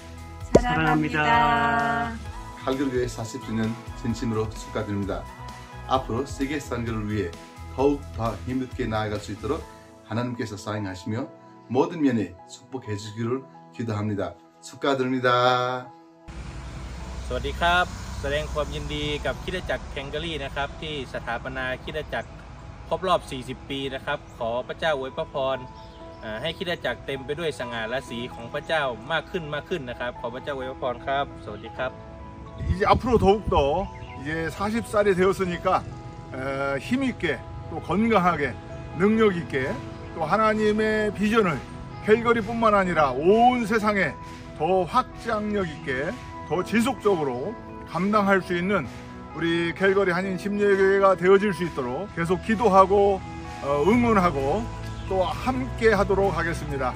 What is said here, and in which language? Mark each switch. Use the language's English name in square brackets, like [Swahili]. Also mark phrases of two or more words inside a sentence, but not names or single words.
[Korean] 사랑합니다. 칼거리교회 40주년 진심으로 축하드립니다. 앞으로 세계 선교를 위해 더욱 더 힘있게 나아갈 수 있도록 하나님께서 사인하시며 모든 면에 축복해 주시기를 기도합니다. 축하드립니다. [Thai] สวัสดีครับแสดงความยินดีกับคริสตจักรแคนเกอรี่นะครับที่สถาปนาคริสตจักรครบรอบ40 ปีนะครับขอพระเจ้าอวยพรให้คริสตจักรเต็มไปด้วยสง่าราศีของพระเจ้ามากขึ้นนะครับขอพระเจ้าอวยพรครับสวัสดีครับ [Korean] 이제 앞으로 더욱더 이제 40살이 되었으니까 힘있게 또 건강하게 능력 있게 또 하나님의 비전을 캘거리뿐만 아니라 온 세상에 더 확장력 있게 더 지속적으로 감당할 수 있는 우리 캘거리 한인 침례교회가 되어질 수 있도록 계속 기도하고 응원하고 또 함께 하도록 하겠습니다.